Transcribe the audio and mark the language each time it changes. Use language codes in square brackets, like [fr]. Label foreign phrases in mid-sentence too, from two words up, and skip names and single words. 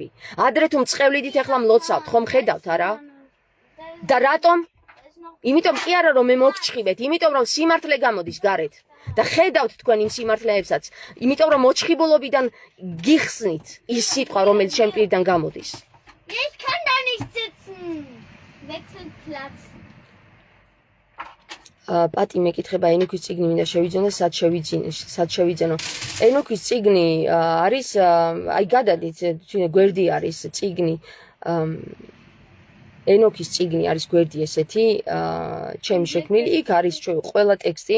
[ka] ადრე თუ მწყევლიდით ახლა მლოცავთ, ხომ ხედავთ არა? და რატომ? იმიტომ კი არა რომ მე მოგჩხიბეთ, იმიტომ რომ სიმართლე გამოდის გარეთ. და ხედავთ თქვენ იმ სიმართლეებსაც, იმიტომ რომ მოჩხიბულობიდან გიხსნით ის სიტყვა რომელიც შენ პირიდან გამოდის. [de] Ich kann da nicht sitzen. Wechselt Platz. [ka] პატი მეკითხება ენოქის წიგნი მინდა შევიძინო, სად შევიძენო. ენოქის წიგნი არის აი გადადით, გვერდი არის წიგნი. ენოქის წიგნი არის გვერდი ესეთი, ჩემი შექმნილი, იქ არის ყველა ტექსტი.